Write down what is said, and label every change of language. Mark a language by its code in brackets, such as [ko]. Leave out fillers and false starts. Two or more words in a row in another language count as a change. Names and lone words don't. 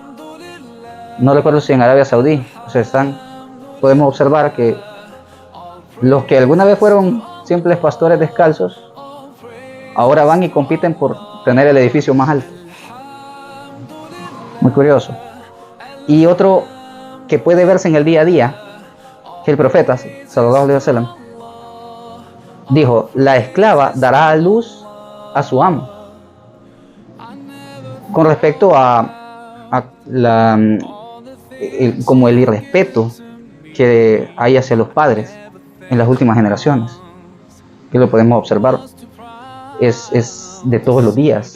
[es] No recuerdo si en Arabia Saudí. O sea, podemos observar que los que alguna vez fueron simples pastores descalzos ahora van y compiten por tener el edificio más alto. Muy curioso. Y otro que puede verse en el día a día, que el profeta [ar] صلى الله عليه وسلم [es] dijo: la esclava dará a luz a su amo. Con respecto como el irrespeto que hay hacia los padres en las últimas generaciones, que lo podemos observar, es de todos los días.